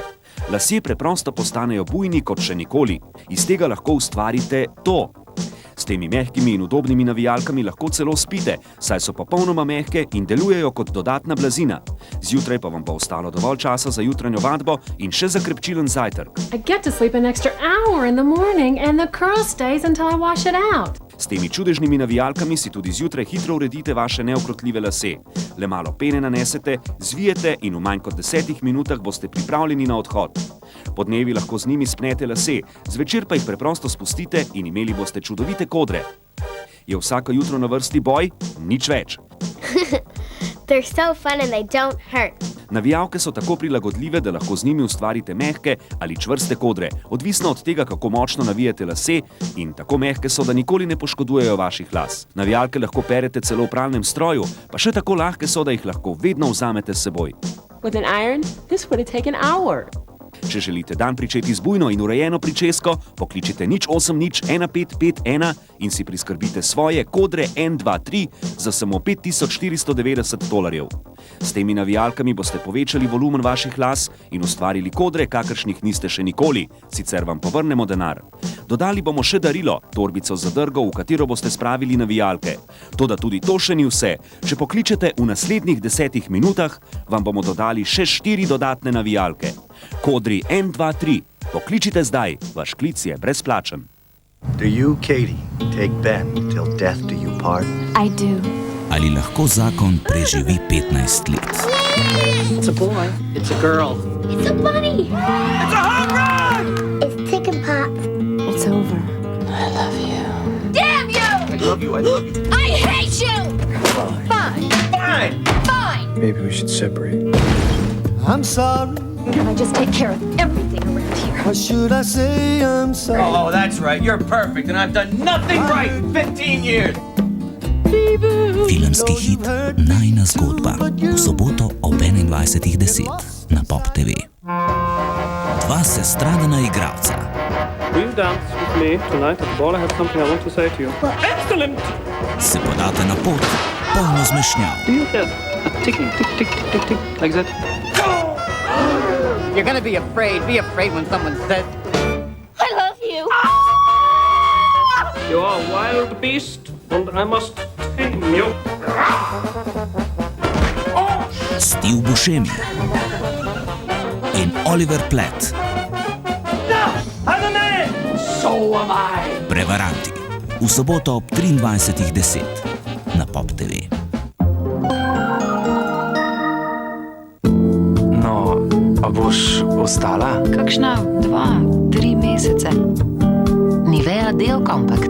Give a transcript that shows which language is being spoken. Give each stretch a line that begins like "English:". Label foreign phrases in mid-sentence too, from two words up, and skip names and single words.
Slovenian: Lasje preprosto postanejo bujni kot še nikoli. Iz tega lahko ustvarite to. S temi mehkimi in udobnimi navijalkami lahko celo spite, saj so popolnoma mehke in delujejo kot dodatna blazina. Zjutraj pa vam bo ostalo dovolj časa za jutranjo vadbo in še za krepčilen zajtrk.
English: I get to sleep an extra hour in the morning and the curl stays until I wash it out.
Slovenian: S temi čudežnimi navijalkami si tudi zjutraj hitro uredite vaše neukrotljive lase. Le malo pene nanesete, zvijete in v manj kot 10 minutah boste pripravljeni na odhod. Podnevi lahko z njimi spnete lase, zvečer pa jih preprosto spustite in imeli boste čudovite kodre. Je vsako jutro na vrsti boj? Nič več.
English: They're so fun and they don't hurt.
Slovenian: Navijalke so tako prilagodljive, da lahko z njimi ustvarite mehke ali čvrste kodre, odvisno od tega, kako močno navijate lase, in tako mehke so, da nikoli ne poškodujejo vaših las. Navijalke lahko perete celo v pralnem stroju, pa še tako lahke so, da jih lahko vedno vzamete s seboj.
English: With an iron, this would have taken hours.
Slovenian: Če želite dan pričeti z bujno in urejeno pričesko, pokličite 0800 1551 in si priskrbite svoje Kodre N23 za samo $5490. S temi navijalkami boste povečali volumen vaših las in ustvarili kodre, kakršnih niste še nikoli, sicer vam povrnemo denar. Dodali bomo še darilo, torbico zadrgov, v katero boste spravili navijalke. Toda tudi to še ni vse. Če pokličete v naslednjih 10 minutah, vam bomo dodali še 4 dodatne navijalke. Kodri N23. Pokličite zdaj, vaš klic je brezplačen.
English: Do you, Katie, take Ben till death do you part? I do.
Slovenian: Ali lahko zakon preživi 15 let?
English: It's a boy. It's a girl. It's a bunny. It's a home run! It's Chicken Pop. It's over. I love you. Damn you! I love you, I love you. I hate you! Fine. Fine! Fine! Maybe we should separate. I'm sorry. Can I just take care of everything around here? Or should I say I'm sorry? Oh, that's right. You're perfect, and I've done nothing right in 15 years.
Slovenian: Filmski hit Najina zgodba v soboto ob 21:10 na Pop TV. Dva sestradana igralca.
English: Will you dance with me tonight at the ball? I have something I want to say to you. Excellent!
Slovenian: Se podate na pot, polno zmešnjav.
English: Do you hear a ticking, tick, tick, tick, tick, like that? You're gonna be afraid. Be afraid when someone says, I love you! You are a wild beast, and I must tame you.
Slovenian: Steve Buscemi in Oliver Platt.
English: I'm the man! So am I!
Slovenian: Prevaranti. V soboto ob 23:10 na Pop TV. Pa boš ostala? Kakšna 2-3 mesece. Nivea Deo Compact.